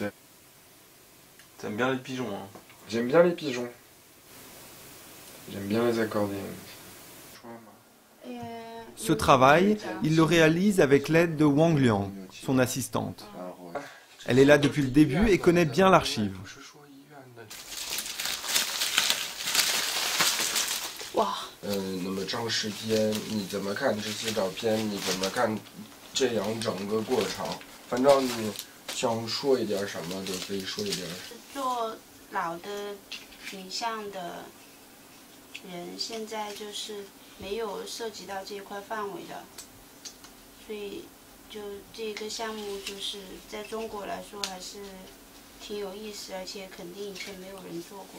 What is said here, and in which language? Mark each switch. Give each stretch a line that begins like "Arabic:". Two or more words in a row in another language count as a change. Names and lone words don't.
French: T'aimes bien les pigeons, hein? J'aime bien les pigeons. J'aime bien les accordéons. Ce travail, il le réalise avec l'aide de Wang Liang, son assistante. Elle est là depuis le début et connaît bien l'archive.
Chinese: 哇，那么张世天，你怎么看这些照片？你怎么看这样整个过程？反正你想说一点什么都可以说一点。做老的影像的人，现在就是没有涉及到这一块范围的，所以就这个项目就是在中国来说还是挺有意思，而且肯定以前没有人做过。